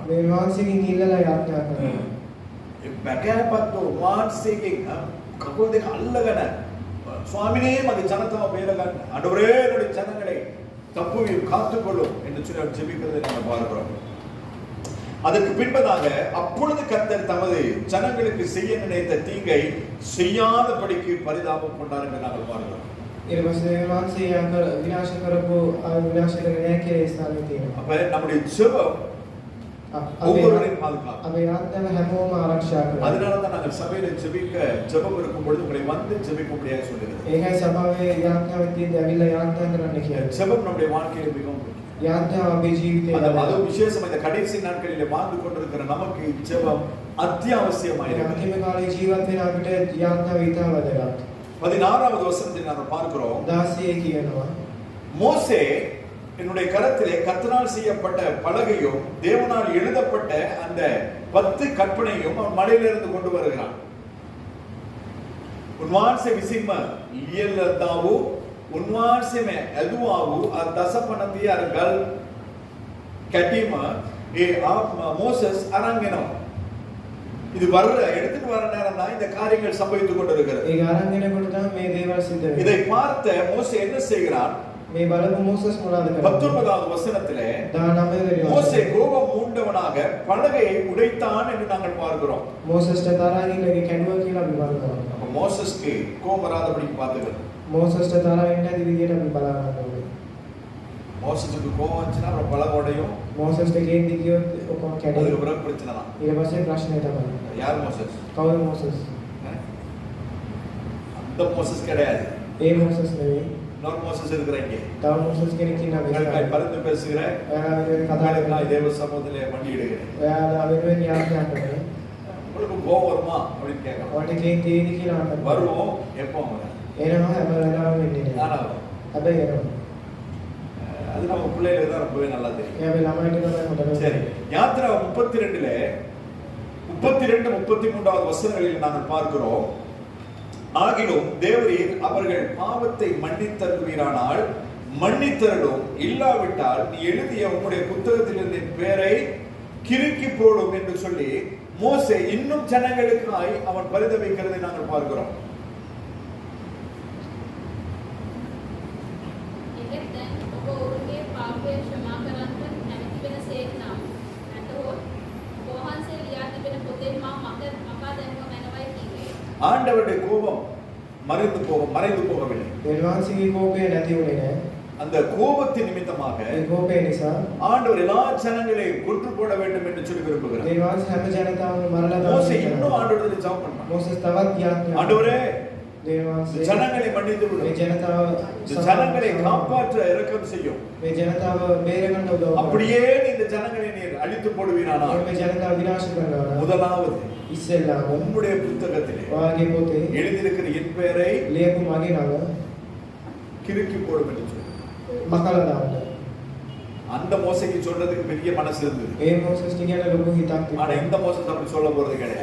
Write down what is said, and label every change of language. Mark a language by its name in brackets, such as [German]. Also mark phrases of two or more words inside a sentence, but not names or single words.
[Sinhala] දෙවියන් වහන්සේගෙන් ඉල්ලලා යාඥා කරනවා. බැකෑපත් වහන්සේගෙන් කකුල් දෙක අල්ලගෙන ස්වාමිනේ මගේ ජනතාව බේර ගන්න. [Tamil] අඬවරේ என்னுடைய ஜனங்களை தப்புவியும் காத்துக்கொள்ளும் என்று சொல்லி அவர் ஜெபிக்கிறதை நம்ம பார்க்கிறோம். அதற்கு பின்பதாக அப்பொழுது கர்த்தர் தமது ஜனங்களுக்கு செய்ய நினைத்த தீங்கை செய்யாதபடிக்கு பரிதாபம் கொண்டார் என்று நாங்கள் பார்க்கிறோம். [Sinhala] ඊට පස්සේ දෙවියන් වහන්සේ විනාශ කරපු විනාශ කරන්නේ නැහැ කියලා ඒ ස්ථානයේ තියෙනවා. [Tamil] அப்ப நம்முடைய ஜெபம் ஒவ்வொருவரையும் பாதுகாக்கும். [Sinhala] අපේ යාඥාව හැමෝම ආරක්ෂා කරනවා. [Tamil] அதனால தான் நாங்கள் சபையில ஜெபிக்க ஜெபம் இருக்கும் பொழுது உங்களை வந்து ஜெபிக்கும்படியாக சொல்லுகிறது. [Sinhala] ඒකයි සභාවේ යාඥාව තියෙද්දී ඇවිල්ලා යාඥා කරන්න කියන්නේ. [Tamil] ஜெபம் நம்முடைய வாழ்க்கையில் மிகவும் [Sinhala] යාඥාව අපේ ජීවිතේ [Tamil] அது விசேஷமா இந்த கடைசி நாட்களிலே வாழ்ந்து கொண்டிருக்கிற நமக்கு ஜெபம் அத்தியாவசியமாயிருக்கிறது. [Sinhala] අන්තිම කාලේ ජීවත් වෙන අපිට යාඥාව ඉතා වැදගත්. [Tamil] 16வது வசனத்தை நாம் பார்க்கிறோம். 16 කියනවා மோசே என்னுடைய கரத்திலே கர்த்தரால் செய்யப்பட்ட பலகையும் தேவனால் எழுதப்பட்ட அந்த 10 கற்பனையும் அவன் மலையிலிருந்து கொண்டு வருகிறான். [Sinhala] උන්වහන්සේ විසින්ම ලියලදාවු උන්වහන්සේම ඇදුවාවු දසපනතිය අර ගල් කැටීම ඒ මෝසස් අරන් එනවා. [Tamil] இது வர்ற எடுத்துட்டு வர நேரம் தான் இந்த காரியங்கள் சம்பவித்துக் கொண்டிருக்கிறது. [Sinhala] ඒක අරන් එනකොට තමයි මේ දේවල් සිද්ධ වෙන්නේ. [Tamil] இதை பார்த்த மோசே என்ன செய்கிறான்? [Sinhala] මේ බලපු මෝසස් මොනවද කරන්නේ? [Tamil] 19வது வசனத்திலே [Sinhala] 19 වෙනි [Tamil] மோசே கோபம் மூண்டவனாக பலகையை உடைத்தான் என்று நாங்கள் பார்க்கிறோம். [Sinhala] මෝසස්ට තරහින් කැඩුවා කියලා අපි බලනවා. [Tamil] அப்ப மோசஸ்க்கு கோபம் வராதபடி பார்த்துக்கணும். [Sinhala] මෝසස්ට තරහින් නැති විදියට අපි බලන්න ඕනේ. [Tamil] மோசஸ்க்கு கோபம் வந்துச்சுன்னா அப்புறம் பலகை உடையும். [Sinhala] මෝසස්ට කේන්ති කියොත් ඔක්කොම කැඩේ. [Tamil] அதுக்கு பிறகு பிரச்சனை தான். [Sinhala] ඊට පස්සේ ප්‍රශ්නේ තමයි. [Tamil] யார் மோசஸ்? [Sinhala] කවුද මෝසස්? [Tamil] அந்த மோசஸ் கிடையாது. [Sinhala] ඒ මෝසස් නෙවෙයි. [Tamil] இன்னொரு மோசஸ் இருக்கிறாங்க. [Sinhala] තව මෝසස් කෙනෙක් ඉන්නවා. [Tamil] உங்களுக்காய் பரிந்து பேசுகிறேன். [Sinhala] ඔයාලා කතා [Tamil] நான் தேவ சமூகத்திலே மண்டியிடுகிறேன். [Sinhala] ඔයාලා වෙනුවෙන් යාඥා කරනවා. [Tamil] உங்களுக்கு கோபம் வருமா அப்படின்னு கேட்கலாம். [Sinhala] ඔයාලට කේන්ති තියෙද කියලා අහන්න. [Tamil] வருவோம். எப்போ வரும்? [Sinhala] එනවා හැම වෙලාවෙම වෙන්නේ නෑ. [Tamil] நானா? [Sinhala] හැබැයි එනවා. [Tamil] அது நம்ம பிள்ளைகளுக்கு தான் ரொம்பவே நல்லா தெரியும். [Sinhala] එයාගේ ළමයිට තමයි හොඳට. [Tamil] சரி. யாத்ரா 32ல 32 33வது வசனங்களில் நாங்கள் பார்க்கிறோம். ஆகிலும் தேவரீர் அவர்கள் பாவத்தை மன்னித்தருவீரானால் மன்னித்தருளும், இல்லாவிட்டால் நீ எழுதிய உம்முடைய புத்தகத்திலிருந்து என் பெயரை கிறுக்கி போடும் என்று சொல்லி மோசே இன்னும் ஜனங்களுக்காய் அவன் பரிதவிக்கிறதை நாங்கள் பார்க்கிறோம். ஆண்டவருடைய கோபம் மறைந்து போகவில்லை. [Sinhala] දෙවියන්ගේ කෝපය නැති වුණේ නෑ. [Tamil] அந்த கோபத்தின் நிமித்தமாக [Sinhala] ඒ කෝපය නිසා [Tamil] ஆண்டவர் எல்லா ஜனங்களையும் கொன்று போட வேண்டும் என்று சொல்லி விரும்புகிறார். [Sinhala] දෙවියන් හැම ජනතාවම මරලා [Tamil] மோசே [Sinhala] දානවා. [Tamil] இன்னும் ஆண்டவரிடம் ஜெபம் பண்ணான். [Sinhala] මෝසස් තවත් යාඥා. [Tamil] ஆண்டவரே, [Sinhala] දෙවියන් [Tamil] ஜனங்களை மன்னித்து [Sinhala] මේ [Tamil] விடும். [Sinhala] ජනතාව [Tamil] ஜனங்களை காப்பாற்ற இரக்கம் செய்யும். [Sinhala] මේ ජනතාව බේරගන්න උදව් කරනවා. [Tamil] அப்படியே இந்த ஜனங்களை நீர் அழித்து போடுவீரானால் [Sinhala] මේ ජනතාව විනාශ කරනවා. [Tamil] முதலாவது [Sinhala] ඉස්සෙල්ලාම [Tamil] உம்முடைய புத்தகத்திலே [Sinhala] ඔයාගේ පොතේ [Tamil] எழுதியிருக்கிற என் பெயரை [Sinhala] ලියපු මගේ නම [Tamil] கிறுக்கி போடும் என்று சொல்லி [Sinhala] මකලා දාන්න. [Tamil] அந்த மோசைக்கு சொல்றதுக்கு பெரிய மனசு இருந்தது. [Sinhala] ඒ මෝසස්ට කියන ලොකු හිතක් [Tamil] ஆனா [Sinhala] තිබුණා. [Tamil] இந்த மோசஸ் அப்படி சொல்ல போறது கிடையாது.